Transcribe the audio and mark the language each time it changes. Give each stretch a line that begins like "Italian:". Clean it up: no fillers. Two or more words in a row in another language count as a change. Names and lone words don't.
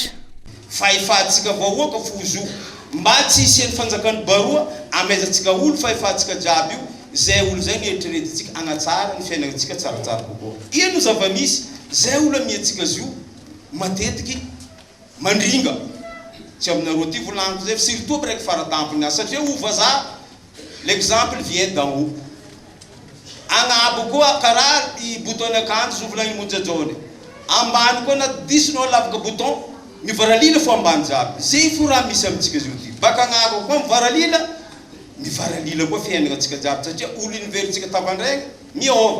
Malagasy: Fahefahantsika vahoaka fozo mba tsy isian'ny fanjakany baroa amezantsika olo fahefahantsika jiaby io zay olo zay nieritreretintsika anatsara ny fiainantsika tsaratsara kokoa. Ino zava-misy zay olo miantsika zio matetiky mandringa. Tsy aminareo ty volaniko zay
French: surtout après
Malagasy: faratampony azy satria ovaza
French: l'exemple vient d'en haut.
Malagasy: Agnabo koa karaha i bouton akanjo zovolagny monjajone. Ambany koa na disinao lavaka bouton mivaralila fo ambany jiaby. Zay fo raha misy amintsika zio ty. Baka agnabo koa mivaralila koa fiainagnantsika jiaby satria olo universitsika tavandraigny miova.